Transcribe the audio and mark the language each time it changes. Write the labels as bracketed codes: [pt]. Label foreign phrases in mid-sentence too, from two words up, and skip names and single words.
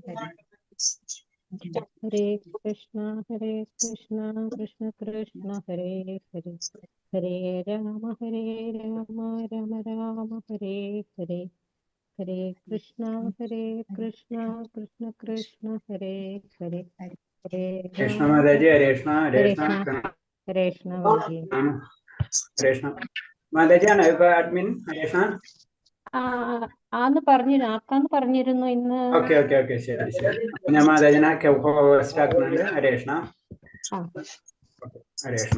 [sa] ഹരേ കൃഷ്ണ കൃഷ്ണ കൃഷ്ണ ഹരേ ഹരേ. ഹരേ രാമ രാമ രാമ ഹരേ ഹരേ. ഹരേ കൃഷ്ണ കൃഷ്ണ കൃഷ്ണ ഹരേ ഹരേ. ഹരേ കൃഷ്ണ രാമ മാതാജി. ഹരേ കൃഷ്ണ ഹരേ കൃഷ്ണ ഹരേ കൃഷ്ണ ഗുരുജി. ഹരേ കൃഷ്ണ [ml] മാതാജിയാണോ ഇപ്പൊ അഡ്മിൻ? [sa] ഹരേ കൃഷ്ണ. [ml] ആന്ന് പറഞ്ഞിരുന്നു, ആർക്കാന്ന് പറഞ്ഞിരുന്നു ഇന്ന്. [en] okay okay okay, [ml] ശരി ശരി. ഞാൻ മാതാജിനെ ഹോസ്റ്റ് ആക്കുന്നുണ്ട്. [sa] ഹരേ കൃഷ്ണ. ഹരേ കൃഷ്ണ.